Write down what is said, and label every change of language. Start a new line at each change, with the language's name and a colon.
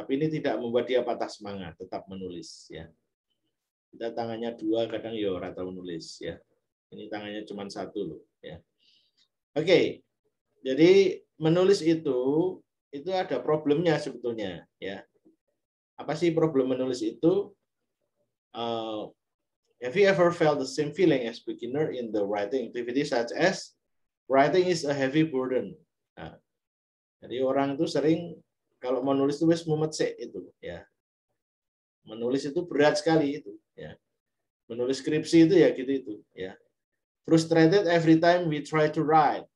Indonesian: Tapi ini tidak membuat dia patah semangat, tetap menulis ya. Kita tangannya 2 kadang ya
Javanese: ora tau nulis
Indonesian: ya. Ini tangannya cuma 1 loh ya. Oke, jadi menulis itu ada problemnya sebetulnya, ya. Apa sih problem menulis itu?
English: Have you ever felt the same feeling as beginner in the writing activity, such as writing is a heavy burden?
Indonesian: Nah, jadi orang itu sering kalau menulis itu
Javanese: wis mumet sik
Indonesian: itu ya. Menulis itu berat sekali itu ya. Menulis skripsi itu ya gitu itu ya.
English: Frustrated every time we try to write.